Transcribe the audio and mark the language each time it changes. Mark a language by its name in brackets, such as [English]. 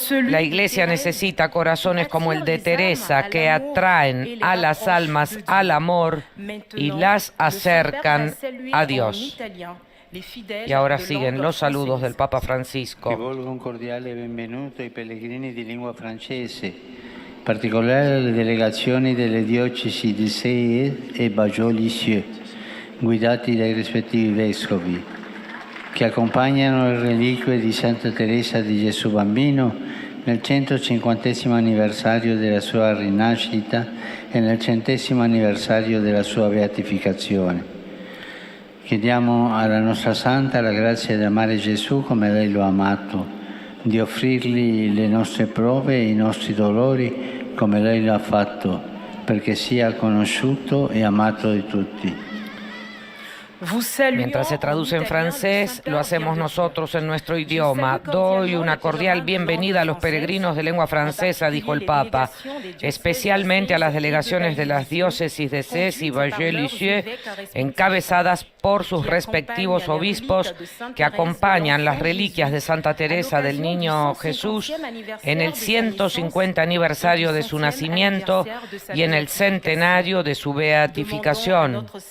[Spanish] La Iglesia necesita corazones como el de Teresa que atraen a las almas al amor y las acercan a Dios. Y ahora siguen los saludos del Papa Francisco. [Italian] Rivolgo un cordiale benvenuto ai pellegrini di lingua francese, in particolare alle delegazioni delle diocesi di Sées e Bajol-Lisieux, guidati dai rispettivi vescovi, che accompagnano le reliquie di Santa Teresa di Gesù Bambino nel 150° anniversario della sua rinascita e nel 100° anniversario della sua beatificazione. Chiediamo alla nostra Santa la grazia di amare Gesù come lei lo ha amato, di offrirgli le nostre prove e i nostri dolori come lei lo ha fatto, perché sia conosciuto e amato di tutti. [Spanish] Mientras se traduce en francés, lo hacemos nosotros en nuestro idioma. Doy una cordial bienvenida a los peregrinos de lengua francesa, dijo el Papa, especialmente a las delegaciones de las diócesis de Sées y Bajol-Lisieux, encabezadas por sus respectivos obispos, que acompañan las reliquias de Santa Teresa del Niño Jesús en el 150 aniversario de su nacimiento y en el centenario de su beatificación.